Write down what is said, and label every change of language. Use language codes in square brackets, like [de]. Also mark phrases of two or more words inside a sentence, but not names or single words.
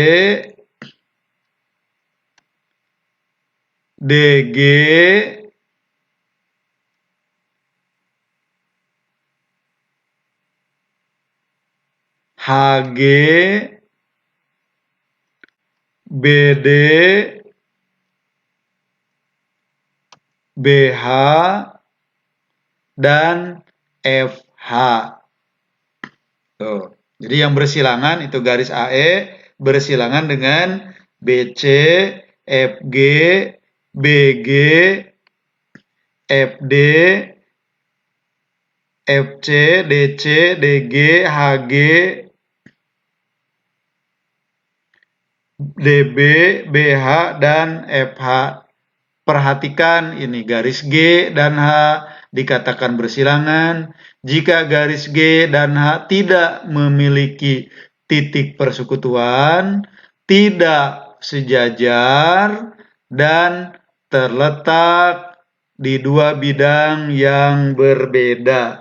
[id] DG, HG, BD, BH, dan FH. Tuh. Jadi yang bersilangan itu garis AE bersilangan dengan BC, FG, BG, FD, FC, DC, DG, HG, DB, BH, dan FH. Perhatikan ini garis G dan H dikatakan bersilangan jika garis G dan H tidak memiliki titik persekutuan, tidak sejajar, dan terletak di dua bidang yang berbeda.